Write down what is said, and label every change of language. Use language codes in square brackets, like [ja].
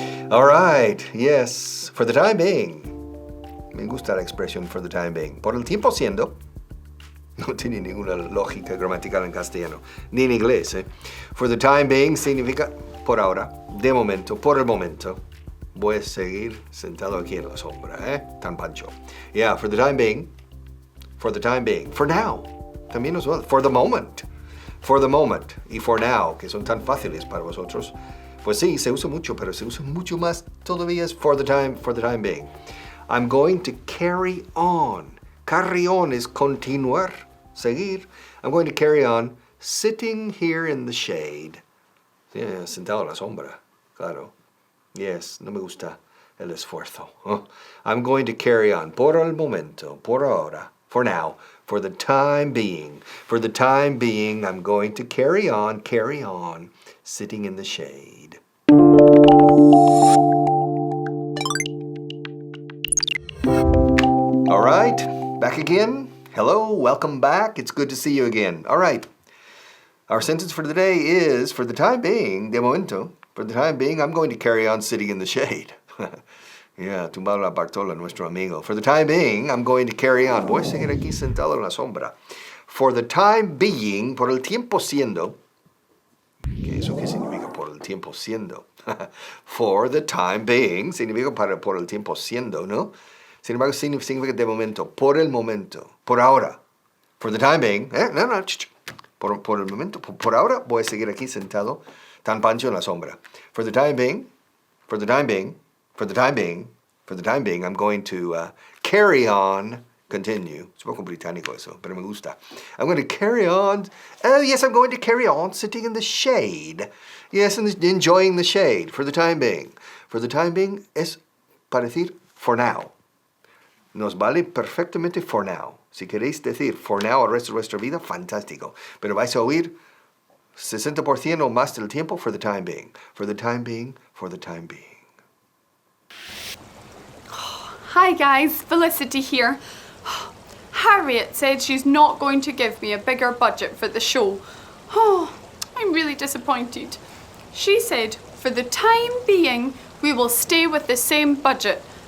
[en] All right, yes, for the time being. [es] Me gusta la expresión [en] for the time being. [es] Por el tiempo siendo. No tiene ninguna lógica gramatical en castellano, ni en inglés. [en] For the time being [es] significa por ahora, de momento, por el momento. Voy a seguir sentado aquí en la sombra, Tan pancho. [en] Yeah, for the time being. For the time being. For now. [es] También es [en] well. For the moment. For the moment. [es] Y [en] for now, [es] que son tan fáciles para vosotros. Pues sí, se usa mucho, pero se usa mucho más todavía es [en] for the time being. I'm going to carry on. Carry on [es] es continuar, seguir. [en] I'm going to carry on sitting here in the shade. Yeah, [es] sentado en la sombra, claro. [en] Yes, [es] no me gusta el esfuerzo. [en] I'm going to carry on [es] por el momento, por ahora, [en] for now, for the time being. For the time being, I'm going to carry on, sitting in the shade. All right, back again. Hello, welcome back. It's good to see you again. All right, our sentence for today is, for the time being, [es] de momento, [en] for the time being, I'm going to carry on sitting in the shade. Yeah, [es] tumbado la Bartola, nuestro amigo. [en] For the time being, I'm going to carry on. [es] Voy a seguir aquí sentado en la sombra. [en] For the time being, [es] por el tiempo siendo. ¿Eso qué significa por el tiempo siendo? [en] For the time being, [es] significa por el tiempo siendo, ¿no? Sin embargo, significa de momento, por el momento, por ahora. [en] For the time being, [es] no, por el momento, por ahora voy a seguir aquí sentado, tan pancho en la sombra. [en] For the time being, for the time being, for the time being, for the time being, I'm going to carry on, continue. [es] Es un poco británico eso, pero me gusta. [en] I'm going to carry on, yes, I'm going to carry on sitting in the shade. Yes, and enjoying the shade, for the time being. For the time being [es] es para decir [en] for now. [es] Nos vale perfectamente for now. Si queréis decir [en] for now [es] el resto de vuestra vida, fantástico. Pero vais a oír 60% o más del tiempo [en] for the time being. For the time being, for the time being. Hi guys, Felicity here. Harriet said she's not going to give me a bigger budget for the show. Oh, I'm really disappointed. She said, for the time being, we will stay with the same budget.